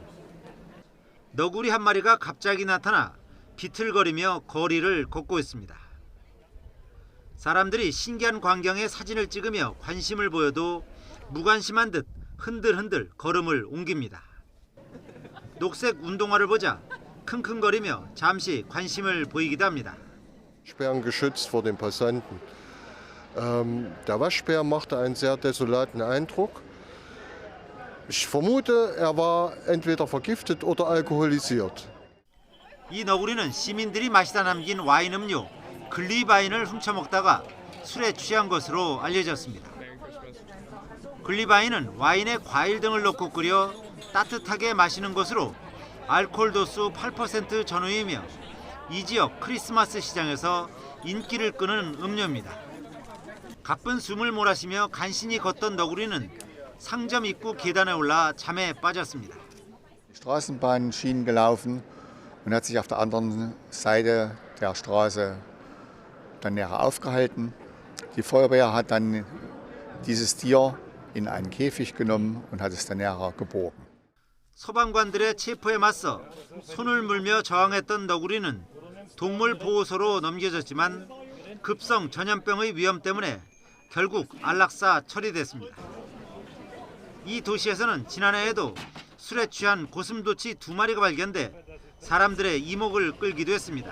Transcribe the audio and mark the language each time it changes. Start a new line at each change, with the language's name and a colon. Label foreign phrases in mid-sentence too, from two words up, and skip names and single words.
Korean: 너구리 한 마리가 갑자기 나타나 비틀거리며 거리를 걷고 있습니다. 사람들이 신기한 광경에 사진을 찍으며 관심을 보여도 무관심한 듯 흔들흔들 걸음을 옮깁니다. 녹색 운동화를 보자 킁킁거리며 잠시 관심을 보이기도 합니다.
German: Sperren geschützt vor den Passanten. Der Waschbär machte einen sehr desolaten Eindruck. Ich vermute, er war entweder vergiftet oder alkoholisiert.
Korean: 이 너구리는 시민들이 마시다 남긴 와인 음료 글리바인을 훔쳐먹다가 술에 취한 것으로 알려졌습니다. 글리바인은 와인에 과일 등을 넣고 끓여 따뜻하게 마시는 것으로 알코올 도수 8% 전후이며 이 지역 크리스마스 시장에서 인기를 끄는 음료입니다. 가쁜 숨을 몰아쉬며 간신히 걷던 너구리는 상점 입구 계단에 올라 잠에 빠졌습니다.
German: Straßenbahnschienen gelaufen und hat sich auf der anderen Seite der Straße dann näher aufgehalten. Die Feuerwehr hat dann dieses Tier in einen Käfig genommen und hat es dann näher geborgen.
Korean: 소방관들의 체포에 맞서 손을 물며 저항했던 너구리는 동물보호소로 넘겨졌지만 급성 전염병의 위험 때문에 결국 안락사 처리됐습니다. 이 도시에서는 지난해에도 술에 취한 고슴도치 2마리가 발견돼 사람들의 이목을 끌기도 했습니다.